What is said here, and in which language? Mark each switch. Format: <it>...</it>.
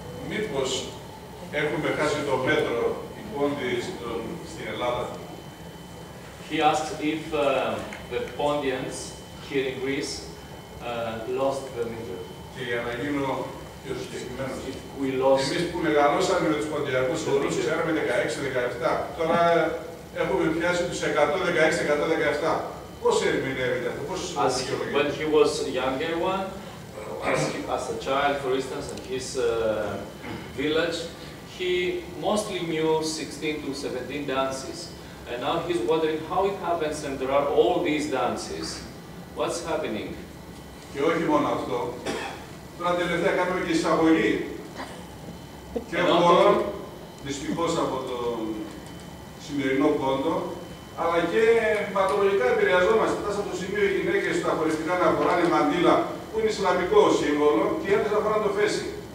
<el>Μήπως έχουμε χάσει το μέτρο οι πόντιοι στην Ελλάδα?</el> <en>He asks if the Pondians here in Greece lost the meter.</en> <el>Και για να γίνω πιο συγκεκριμένος,</el> <en>We lost.</en> <el>εμείς που μεγαλώσαμε με τους ποντιακούς όρους, ξέραμε 16-17. Τώρα έχουμε πιάσει τους 116-117. Πώς ερμηνεύεται αυτό, πώς δικαιολογείται?</el> <en>When he was younger one, as a child, for instance, in his village, he mostly knew 16 to 17 dances. And now he's wondering how it happens and there are all these dances. What's happening?</en> <el>Και όχι μόνο αυτό. Τώρα τελευταία κάνουμε και εισαγωγή και χώρων, δυστυχώς από τον σημερινό πόντο, αλλά και παθολογικά επηρεαζόμαστε. Φτάσαμε από το σημείο οι γυναίκες στα χωριστικά να φοράνε μαντήλα, που είναι ισλαμικό σύμβολο, και οι άντρες να φοράνε το φέση.</el>